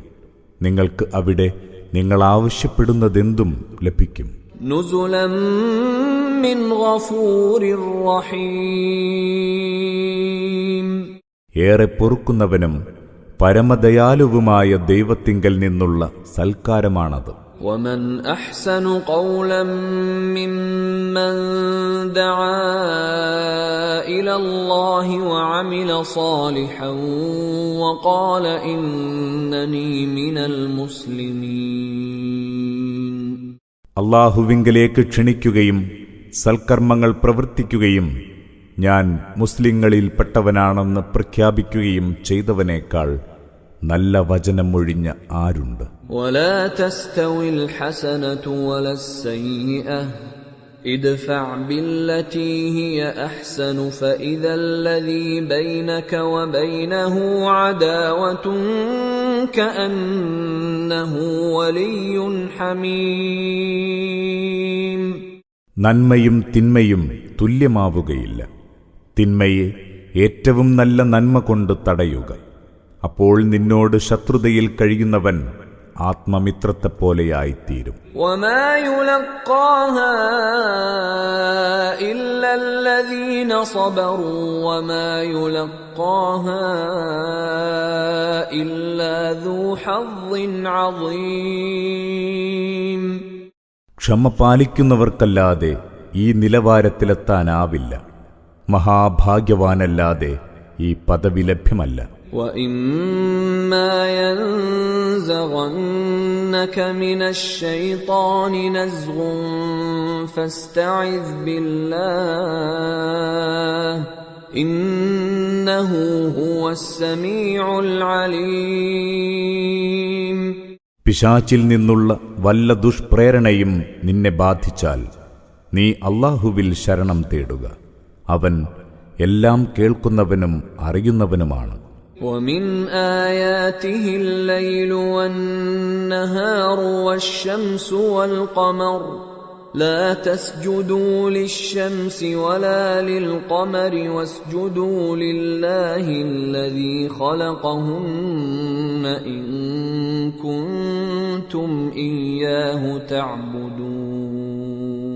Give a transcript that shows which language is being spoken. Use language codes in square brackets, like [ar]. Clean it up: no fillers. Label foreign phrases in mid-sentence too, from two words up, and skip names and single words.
[ml] നിങ്ങൾക്ക് അവിടെ നിങ്ങൾ ആവശ്യപ്പെടുന്നതെന്തും ലഭിക്കും. [ar] نزلا من غفور رحيم. [ml] ഏറെ പൊറുക്കുന്നവനും പരമദയാലുവുമായ ദൈവത്തിങ്കൽ നിന്നുള്ള സൽക്കാരമാണത്. [ar] ومن أحسن قولا ممن دعا إلى الله وعمل صالحا وقال إنني من المسلمين. [ml] അല്ലാഹുവിങ്കലേക്ക് ക്ഷണിക്കുകയും സൽക്കർമ്മങ്ങൾ പ്രവർത്തിക്കുകയും ഞാൻ മുസ്ലിങ്ങളിൽപ്പെട്ടവനാണെന്ന് പ്രഖ്യാപിക്കുകയും ചെയ്തവനേക്കാൾ നല്ല വചനമൊഴിഞ്ഞ ആരുണ്ട്? [ar] ولا تستوي الحسنة ولا السيئة ادفع بالتي هي أحسن فإذا الذي بينك وبينه عداوة كأنه ولي حميم. [ml] നന്മയും തിന്മയും തുല്യമാവുകയില്ല. തിന്മയെ ഏറ്റവും നല്ല നന്മ കൊണ്ട് തടയുക. അപ്പോൾ നിന്നോട് ശത്രുതയിൽ കഴിയുന്നവൻ ആത്മമിത്രത്തെപ്പോലെയായിത്തീരും. [ar] وما يلقاها إلا الذين صبروا وما يلقاها إلا ذو حظ عظيم. [ml] ക്ഷമ പാലിക്കുന്നവർക്കല്ലാതെ ഈ നിലവാരത്തിലെത്താനാവില്ല. മഹാഭാഗ്യവാനല്ലാതെ ഈ പദവി ലഭ്യമല്ല. [ar] وَإِمَّا يَنزَغَنَّكَ مِنَ الشَّيْطَانِ نَزْغٌ فَاسْتَعِذْ بِاللَّهِ إِنَّهُ هُوَ السَّمِيعُ الْعَلِيمُ. [ml] പിശാചിൽ നിന്നുള്ള വല്ല ദുഷ്പ്രേരണയും നിന്നെ ബാധിച്ചാൽ നീ അല്ലാഹുവിൽ ശരണം തേടുക. അവൻ എല്ലാം കേൾക്കുന്നവനും അറിയുന്നവനുമാണ്. [ar] وَمِنْ آيَاتِهِ اللَّيْلُ وَالنَّهَارُ وَالشَّمْسُ وَالْقَمَرُ لَا تَسْجُدُوا لِلشَّمْسِ وَلَا لِلْقَمَرِ وَاسْجُدُوا لِلَّهِ الَّذِي خَلَقَهُنَّ إِن كُنتُمْ إِيَّاهُ تَعْبُدُونَ.